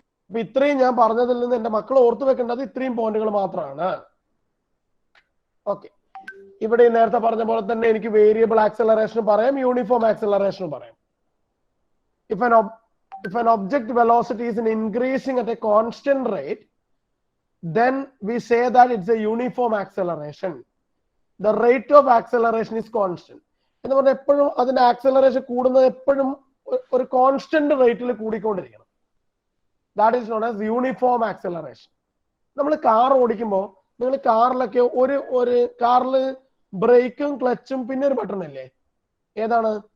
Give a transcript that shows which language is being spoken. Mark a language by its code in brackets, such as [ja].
[ml] അപ്പൊ ഇത്രയും ഞാൻ പറഞ്ഞതിൽ നിന്ന് എന്റെ മക്കൾ ഓർത്തു വെക്കേണ്ടത് ഇത്രയും പോയിന്റുകൾ മാത്രമാണ്. ഓക്കെ, ഇവിടെ നേരത്തെ പറഞ്ഞ പോലെ തന്നെ എനിക്ക് വേരിയബിൾ ആക്സലറേഷൻ പറയാം, യൂണിഫോം ആക്സലറേഷൻ പറയാം. [en] If an object velocity is increasing at a constant rate, then we say that it's a uniform acceleration. The rate of acceleration is constant. [ml] എന്ന് പറഞ്ഞാൽ എപ്പോഴും അതിന്റെ ആക്സലറേഷൻ കൂടുന്നത് എപ്പോഴും ഒരു കോൺസ്റ്റന്റ് റേറ്റിൽ കൂടിക്കൊണ്ടിരിക്കണം. [en] That is known as uniform acceleration. [ml] നമ്മൾ car ഓടിക്കുമ്പോൾ നിങ്ങൾ കാറിലൊക്കെ ഒരു കാറിൽ ബ്രേക്കും ക്ലച്ചും പിന്നെ ഒരു ബട്ടൺ ഇല്ലേ? ഏതാണ്?